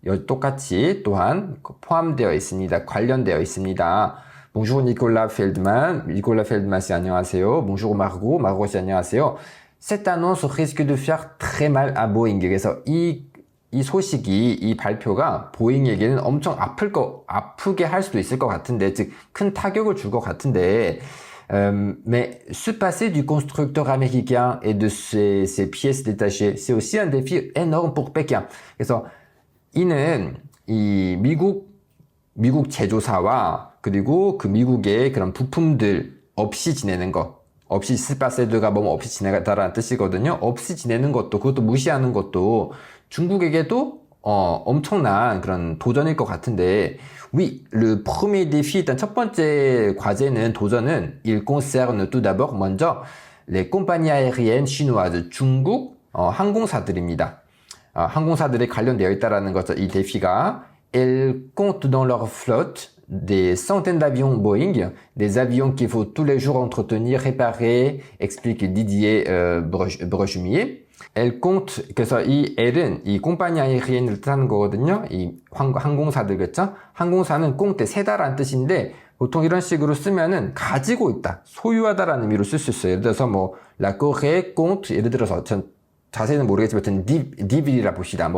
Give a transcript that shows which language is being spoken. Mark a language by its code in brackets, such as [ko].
[ko] 똑같이 또한 포함되어 있습니다. 관련되어 있습니다. [fr] Bonjour Nicolas Feldman. [ko] Nicolas Feldman 씨 안녕하세요. [fr] Bonjour Margot. [ko] Margot 씨 안녕하세요. [fr] Cette annonce risque de faire très mal à Boeing. [ko] 그래서 이 소식이, 이 발표가 보잉에게는 엄청 아프게 할 수도 있을 것 같은데, 즉, 큰 타격을 줄 것 같은데, [fr] mais se passer du constructeur américain et de ses pièces détachées, c'est aussi un défi énorme pour Pékin. [ko] 그래서 이는 이 미국 제조사와 그리고 그 미국의 그런 부품들 없이 지내는 것, 없이 스파세드가 뭐뭐 없이 지내다라는 뜻이거든요. 없이 지내는 것도, 그것도 무시하는 것도 중국에게도 엄청난 그런 도전일 것 같은데, [fr] oui, le premier défi, [ko] 일단 첫 번째 과제는, 도전은 [fr] il concerne tout d'abord [ko] 먼저 [fr] les compagnies aériennes chinoises, [ko] 중국 항공사들입니다. 항공사들이 관련되어 있다라는 거죠. [fr] 이 défi가 elles comptent dans leur flotte des centaines d'avions Boeing, des avions qu'il faut tous les jours entretenir, réparer, explique Didier Brechumier. Elle compte, [ko] 그래서 이 L은 이 콤파니 아이리엔을 뜻하는 거거든요. 이 항공사들, 그렇죠? 항공사는 꽁때 세다라는 뜻인데, 보통 이런 식으로 쓰면은 가지고 있다, 소유하다라는 의미로 쓸 수 있어요. 예를 들어서 뭐 [fr] La Corée compte, [ko] 예를 들어서 자세히는 모르겠지만 10villes 봅시다.